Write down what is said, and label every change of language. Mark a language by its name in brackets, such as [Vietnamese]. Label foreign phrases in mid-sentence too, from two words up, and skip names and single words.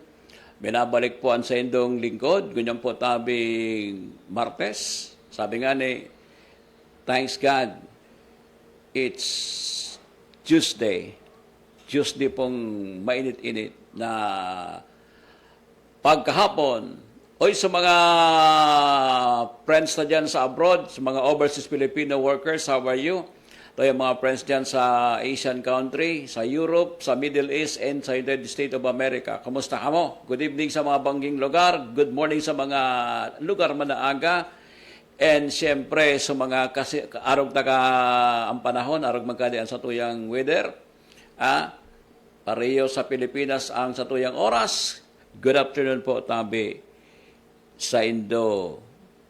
[Bikol] Binabalik po ang sa indong lingkod, ganyan po tabing Martes. [Filipino] Sabi nga ni, [English] thanks God, it's Tuesday. [Filipino] Tuesday pong mainit-init na pagkahapon. Oy, sa mga friends na dyan sa abroad, sa mga [English] overseas Filipino workers, how are you? [Filipino] Ito yung mga friends dyan sa [English] Asian country, [Filipino] sa Europe, sa Middle East, and sa United States of America. Kamusta ka mo? [English] Good evening [Bikol] sa mga bangging lugar. [English] Good morning [Bikol] sa mga lugar man na aga. And siyempre, sa mga arog taga ang panahon, arog magkadian sa tuyang weather. Pareho sa Pilipinas ang sa tuyang oras. [English] Good afternoon po, [Bikol] tabi sa Indo Gabos.